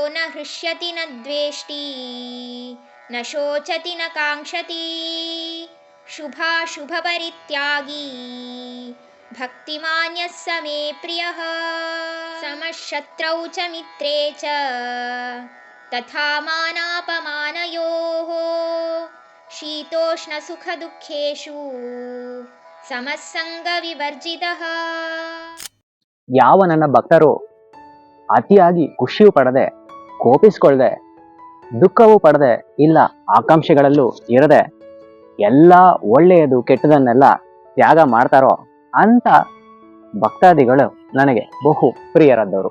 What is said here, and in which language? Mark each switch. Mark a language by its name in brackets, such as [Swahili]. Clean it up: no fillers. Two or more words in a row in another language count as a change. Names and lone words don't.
[Sanskrit] ಹೃಷ್ಯತಿ ನ ದ್ವೇಷ್ಟಿ ನ ಶೋಚತಿ ನ ಕಾಂಕ್ಷತಿ ಶುಭಾಶುಭ ಪರಿತ್ಯಾಗಿ ಭಕ್ತಿಮಾನ್ ಯಃ ಸ ಮೇ ಪ್ರಿಯಃ ಸಮಶತ್ರೌ ಚ ಮಿತ್ರೇ ಚ ತಥಾ ಮಾನಾಪಮಾನಯೋಃ ಶೀತೋಷ್ಣ ಸುಖ ದುಃಖೇಷು ಸಮಸ್ಸಂಗ ವಿವರ್ಜಿತಃ. [Kannada] ಯಾವ ನನ್ನ ಭಕ್ತರು ಅತಿಯಾಗಿ ಖುಷಿಯೂ ಪಡದೆ, ಕೋಪಿಸ್ಕೊಳ್ಳದೆ, ದುಃಖವೂ ಪಡದೆ, ಇಲ್ಲ ಆಕಾಂಕ್ಷೆಗಳಲ್ಲೂ ಇರದೆ, ಎಲ್ಲ ಒಳ್ಳೆಯದು ಕೆಟ್ಟದನ್ನೆಲ್ಲ ತ್ಯಾಗ ಮಾಡ್ತಾರೋ ಅಂತ ಭಕ್ತಾದಿಗಳು ನನಗೆ ಬಹು ಪ್ರಿಯರಾದವರು.